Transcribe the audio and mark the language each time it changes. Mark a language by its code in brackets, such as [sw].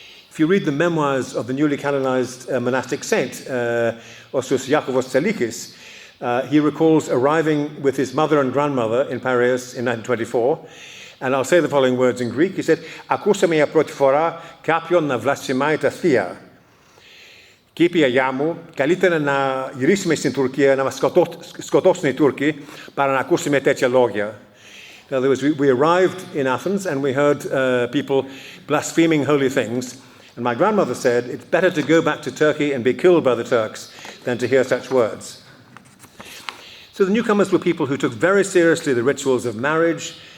[en] If you read the memoirs of the newly canonized monastic saint, Osios Iakovos Tselikis, he recalls arriving with his mother and grandmother in Paris in 1924, and I'll say the following words in Greek. He said, [el] «Ακούσαμε για πρώτη φορά κάποιον να βλασφημάει τα θεία. Και είπε η γιαγιά μου, καλύτερα να γυρίσουμε στην Τουρκία, να μας σκοτώσουν οι Τούρκοι, παρά να ακούσουμε τέτοια λόγια». [en] In other words, we arrived in Athens and we heard people blaspheming holy things. And my grandmother said, it's better to go back to Turkey and be killed by the Turks than to hear such words. So the newcomers were people who took very seriously the rituals of marriage.